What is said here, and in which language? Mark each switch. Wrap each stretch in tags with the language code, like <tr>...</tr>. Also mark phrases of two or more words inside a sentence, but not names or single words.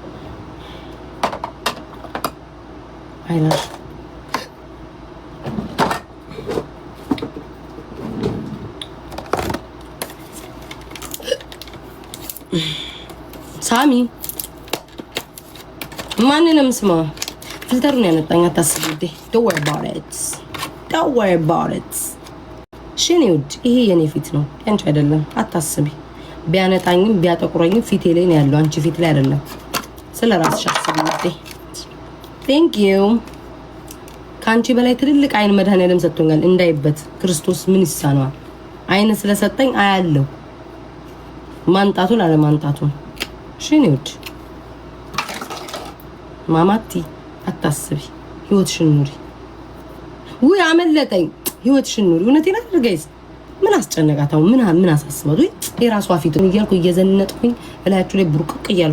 <am>ሃይላሽ ሳሚ ማንንም ስማ ፊልተሩን ያነጣኝ አታስብልኝ</am> <en>don't worry about it</en> <am>ሽኔውድ ይሄ የኔ ፊት ነው ያንቺ አይደለም አታስቢ ቢያነጣኝም ቢያጠቁረኝም ፊቴ ላይ ነው ያለው አንቺ ፊት ላይ አይደለም ስለራስሽ አስቢልኝ</am> <en>thank you</en> <am>ካንቺ በላይ ትልልቅ አይን መድኃኔዓለም ሰጥቶኛል እንዳይበት ክርስቶስ ምን ይሳነዋል አይን ስለሰጠኝ አያለው ማንጣቱን አለማንጣቱን እሺ ነው ውድ ማማቲ አታስቢ ህይወትሽን ኑሪ ወይ አመለጠኝ ህይወትሽን ኑሪ እውነቴን አይደል ጋይስ ምን አስጨነቃታው ምን አሳስባት ወይ የራሷ ፊቱን እያልኩ እየዘነጥኩኝ እላያችሁ ላይ ብሩቅቅ እያልኩ</am>